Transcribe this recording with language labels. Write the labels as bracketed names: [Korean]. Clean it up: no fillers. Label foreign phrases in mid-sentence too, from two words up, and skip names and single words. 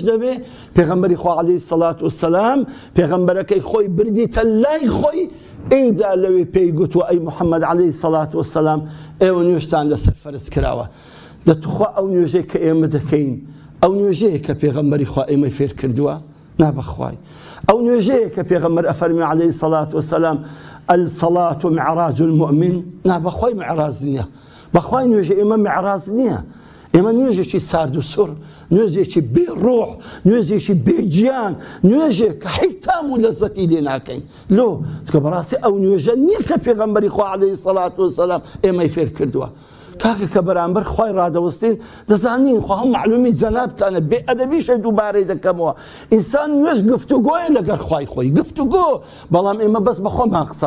[Central Kurdish] دەبێ پێغەمبەری خوا [Arabic] عەلەیهی سەڵات وسەلام [Central Kurdish] پێغەمبەرەکەی خۆی بردیتە لای خۆی ئینجا لەوێ پێی گوتووە ئەی موحەممەد [Arabic] عەلەیهی سەڵات وسەلام [Central Kurdish] ئێوە نوێژتان لەسەر فەرز کراوە دەتوخوا ئەو نوێژەی کە ئێمە دەکەین ئەو نوێژەیە کە پێغەمبەری خوا ئێمەی فێر کردووە نابەخوای ئەو نوێژەیە کە پێغەمبەر ئەفەرمی [Arabic] عەلەیهی سەڵات وسەلام الصلاة معراج المؤمن [Central Kurdish] نابەخوای معراج نییە بەخوای نوێژە ئێمە معراج نییە ئێمە نوێژێکی سارد و سوڕ نوێژێکی بێ ڕۆح نوێژێکی بێگیان نوێژێک کە هیچ تام و لەزەتی لێ ناکەین لۆ کە بەڕاستی ئەو نوێژە نییە کە پێغەمبەری خوا [Arabic] عەلەیهی سەڵات وسەلام [Central Kurdish] ئێمەی فێر کردووە کاکە کە بەرامبەر خوای ڕادەوەستین دەزانین خوا هەم معلومی جەنابتانە بێ ئەدەبیشە دووبارەی دەکەمەوە ئینسان نوێژ گفتوگۆیە لەگەڵ خوای خۆی گفتوگۆ بەڵام ئێمە بەس بە خۆمان قسان